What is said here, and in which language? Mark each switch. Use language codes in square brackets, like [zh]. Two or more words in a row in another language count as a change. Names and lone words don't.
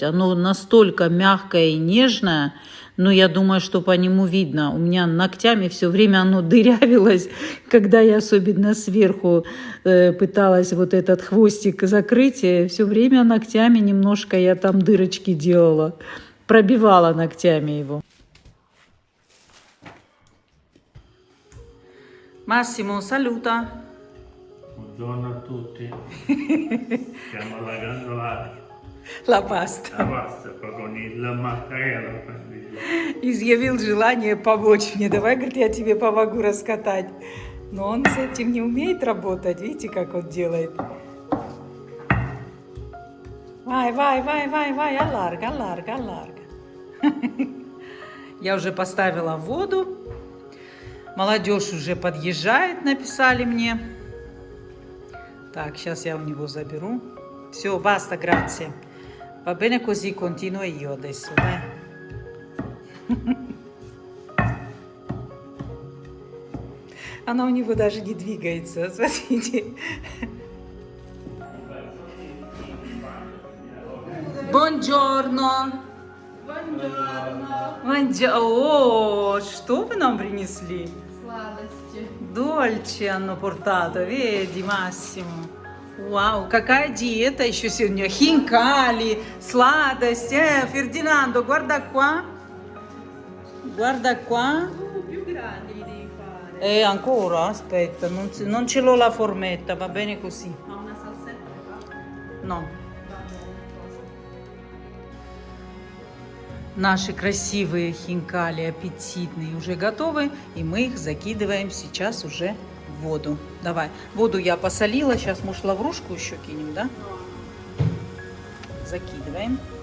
[ru] Оно настолько мягкое и нежное, но я думаю, что по нему видно. У меня ногтями все время оно дырявилось, когда я особенно сверху пыталась вот этот хвостик закрыть. Все время ногтями немножко я там дырочки делала, пробивала ногтями его. [it] Massimo, saluta. Buongiorno a tutti. Stiamo lavando La pasta. la pasta con il mattarello. [ru] Изъявил желание помочь мне. Давай, говорит, я тебе помогу раскатать. Но он с этим не умеет работать. Видите, как он делает? [it] Vai, vai, vai, vai, vai, allarga, allarga, allarga. [ru] Я уже поставила воду. Молодежь уже подъезжает, написали мне. Так, сейчас я у него заберу. Все, [it] basta, grazie. Va bene così, continuo io adesso, dai. [ru] Она у него даже не двигается, смотрите. [it] Buongiorno. Buongiorno. [ru] О, что вы нам принесли? Сладости. [it] Dolce hanno portato, vedi Massimo. [ru] Вау, какая диета еще сегодня. Хинкали, сладость. [it] Ferdinando, guarda qua. Guarda qua. Più grandi li devi fare. Ancora? Aspetta, non ce l'ho la formetta, va bene così. Ma una salsetta le fa? No. Va bene, cosa? [ru] Наши красивые хинкали, аппетитные, уже готовы. И мы их закидываем сейчас уже в воду. Давай. Воду я посолила. Сейчас, может, лаврушку еще кинем, да? Закидываем.